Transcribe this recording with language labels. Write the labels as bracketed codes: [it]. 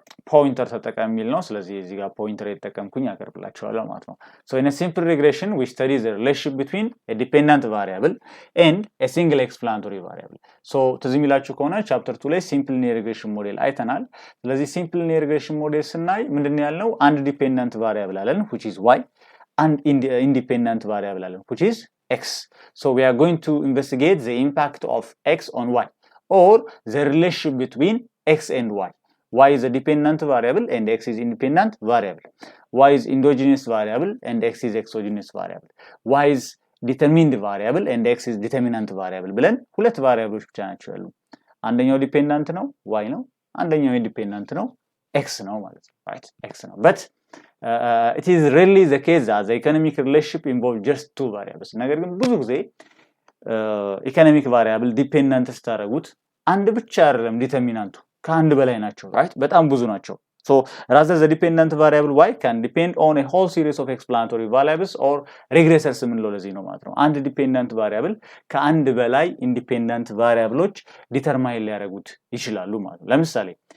[am] ፖይንተር ተጠቀም የሚል ነው። ስለዚህ እዚህ ጋር ፖይንተር የተጠቀምኩኝ አቀርብላችኋለሁ ማለት ነው። [en] in a simple regression we study the relationship between a dependent variable and a single explanatory variable. [am] ትዝ የሚላችሁ ከሆነ ቻፕተር 2 ላይ ሲምፕል ሊኒየር ሪግሬሽን ሞዴል አይተናል። ስለዚህ ሲምፕል ሊኒየር ሪግሬሽን ሞዴል ስናይ ምንድነው ያልነው? አንድ ዲፔንደንት ቫሪያብል አለን [en] which is y and independent variable አለን which is x. We are going to investigate the impact of x on y or the relationship between x and y. Y is a dependent variable and x is independent variable. Y is endogenous variable and x is exogenous variable. Y is determined variable and x is determinant variable [am] ብለን ሁለት ቫሪያብሎች ብቻ ናቸው ያሉ። አንደኛው ዲፔንደንት ነው y ነው፣ አንደኛው ኢንዲፔንደንት ነው x ነው ማለት ነው። right? x ነው. [en] But it is rarely the case that the economic relationship involves just two variables. [am] ነገር ግን ብዙ ጊዜ ኢኮኖሚክ ቫሪያብል ዲፔንደንት ስታደርጉት አንድ ብቻ አይደለም ዲተርሚናንቱ ከአንድ በላይ ናቸው። right? በጣም ብዙ ናቸው። [en] rather the dependent variable y can depend on a whole series of explanatory variables or regressors [am] የምንለው ለዚህ ነው ማለት ነው። አንድ ዲፔንደንት ቫሪያብል ከአንድ በላይ ኢንዲፔንደንት ቫሪያብሎች ዲተርማይን ሊያደርጉት ይችላሉ ማለት ነው። ለምሳሌ